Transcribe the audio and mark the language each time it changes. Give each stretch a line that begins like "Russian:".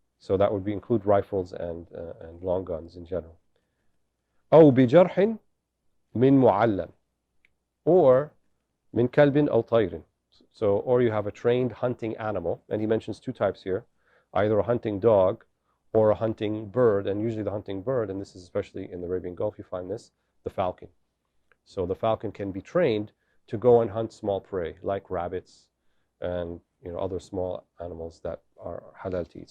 English: So that would include rifles and long guns in general.
Arabic: أو بجرح من معلم, or من كلب أو طير.
English: So, or you have a trained hunting animal, and he mentions two types here, either a hunting dog or a hunting bird, and usually the hunting bird, and this is especially in the Arabian Gulf, you find this, the falcon. So the falcon can be trained to go and hunt small prey, like rabbits and other small animals that are halal to eat.